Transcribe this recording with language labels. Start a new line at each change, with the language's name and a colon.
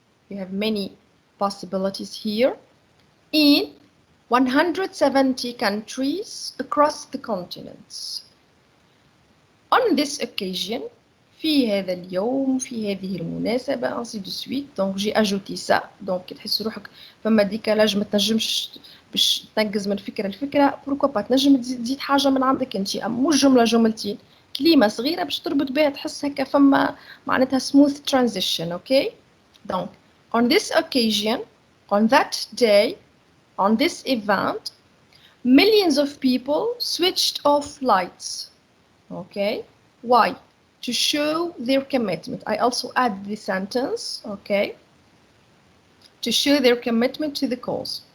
English: You have many possibilities here in 170 countries across the continents. On this occasion,
Arabic: في هذا اليوم في هذه المناسبة
French: ainsi de suite. Donc j'ai ajouté ça.
Arabic: Donc تحس روحك فما ديكالاج ما تنجمش باش تنقز من فكرة لفكرة.
French: pourquoi pas
Arabic: تنجم تزيد حاجة من عندك انت، مش جملة جملتين، كلمة صغيرة باش تربط بها تحس هكا فما معناتها
English: smooth transition, okay? Donc on this occasion, on that day, on this event, millions of people switched off lights. Okay, why? To show their commitment. I also add the sentence, okay, to show their commitment to the cause.